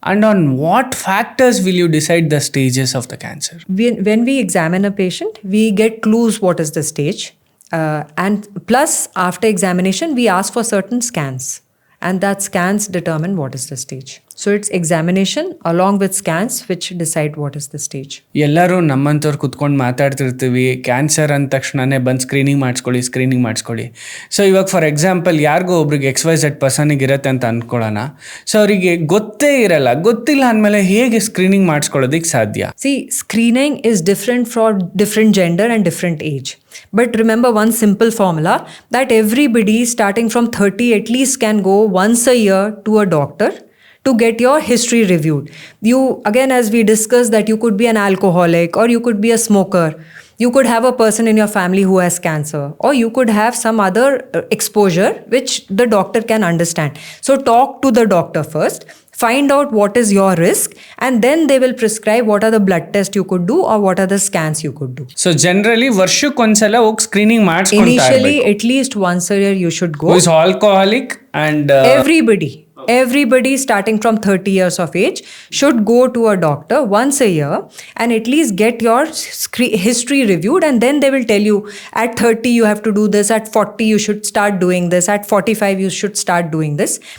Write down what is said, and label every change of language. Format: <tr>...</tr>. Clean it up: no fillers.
<en>And on what factors will you decide the stages of the cancer? When we examine a patient, we get clues what is the stage. And plus, after examination, we ask for certain scans, and that scans determine what is the stage. So it's examination along with scans which decide what is the stage.</en> <kn>ಎಲ್ಲರೂ ನಮ್ಮಂಥವ್ರು ಕುತ್ಕೊಂಡು ಮಾತಾಡ್ತಿರ್ತೀವಿ, cancer ಅಂದ ತಕ್ಷಣನೇ ಬಂದು screening ಮಾಡಿಸ್ಕೊಳ್ಳಿ. So ಇವಾಗ</kn> <en>for example</en> <kn>ಯಾರಿಗೋ ಒಬ್ರಿಗೆ XYZ ಪರ್ಸನಿಗೆ ಇರುತ್ತೆ ಅಂತ ಅಂದ್ಕೊಳ್ಳೋಣ. ಸೊ ಅವರಿಗೆ ಗೊತ್ತಿಲ್ಲ ಅಂದಮೇಲೆ ಹೇಗೆ ಸ್ಕ್ರೀನಿಂಗ್ ಮಾಡಿಸ್ಕೊಳ್ಳೋದಕ್ಕೆ ಸಾಧ್ಯ?</kn> <en>See, screening is different for different gender and different age. But remember one simple formula, that everybody starting from 30 at least can go once a year to a doctor to get your history reviewed. You, again, as we discussed, that you could be an alcoholic or you could be a smoker. You could have a person in your family who has cancer, or you could have some other exposure which the doctor can understand. So talk to the doctor first, find out what is your risk, and then they will prescribe what are the blood tests you could do or what are the scans you could do. So generally</en> <kn>ವರ್ಷಕ್ಕೊಂದ್ಸಲ ಹೋಗಿ screening ಮಾಡಿಸ್ಕೊಂತಾ</kn> <en>Initially, at least once a year you should go. Who is alcoholic and Everybody starting from 30 years of age should go to a doctor once a year and at least get your history reviewed, and then they will tell you at 30 you have to do this, at 40 you should start doing this, at 45 you should start doing this.</en>